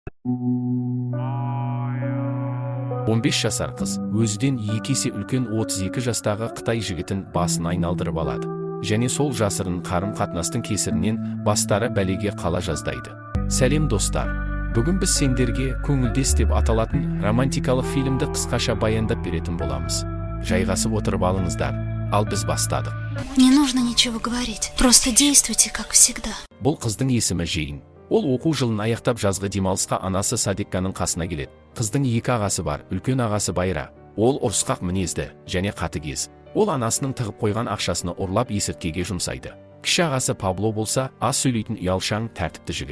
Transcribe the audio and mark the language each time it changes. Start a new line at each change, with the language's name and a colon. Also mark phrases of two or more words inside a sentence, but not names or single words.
Kazakh: 15 жасар қыз өзіден 2 есе үлкен 32 жастағы Қытай жігітін басын айналдырып алады. Және сол жасырын қарым-қатынастың кесірінен бастары бәлеге қала жаздайды. Сәлем достар. Бүгін біз сендерге көңілдес деп аталатын романтикалық фильмді қысқаша баяндап беретін боламыз. Жайғасып отырып алыңыздар. Ал біз бастадық.
Russian: Не нужно ничего говорить. Просто действуйте, как всегда.
Kazakh: Бұл қыздың есімі Жейн. Ол оқу жылын аяқтап жазғы демалысқа анасы Садикканың қасына келеді. Қыздың 2 ағасы бар, үлкен ағасы Байра. Ол ұрысқақ мінезді және қатыгез. Ол анасының тығып қойған ақшасını ұрлап есірткіге жұмсайды. Кіші ағасы Пабло болса, аз сөйлейтін ұялшаң, тәртіпті жігіт.